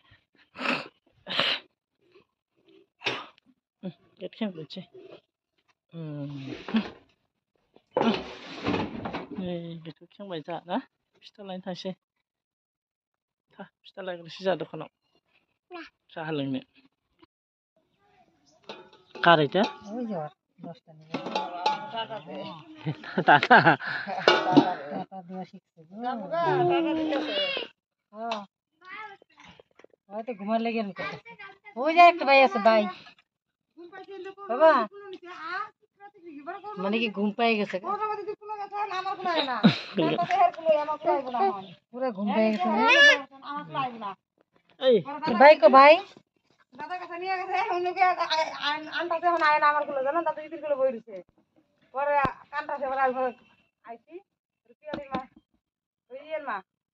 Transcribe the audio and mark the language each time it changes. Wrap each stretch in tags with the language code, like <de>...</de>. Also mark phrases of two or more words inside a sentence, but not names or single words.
<brx>गेट खेंग्रोनोसै नै गेटखौ खेंबाय जोंहा ना फिथा लायनो थांसै फिथा लायग्रोसै जोंहा दखानाव साहा लोंनो गारैदो दादा</brx> <bn>হয়তো ঘুমার লেগে ওই যে একটা ভাই আছে ভাই বাবা মানে কি ঘুম পাই গেছে পুরো ঘুম পাই গেছে ভাই কো ভাই দাদার কাছে নিয়ে গেছে অন্যকে আনটাছে এখন আয় না আমার গুলো জানো দাদা ইতির গুলো বই দিছে পরে কানটাছে পরে আইছি পিয়ালির মা ওই ইয়ের মা</bn>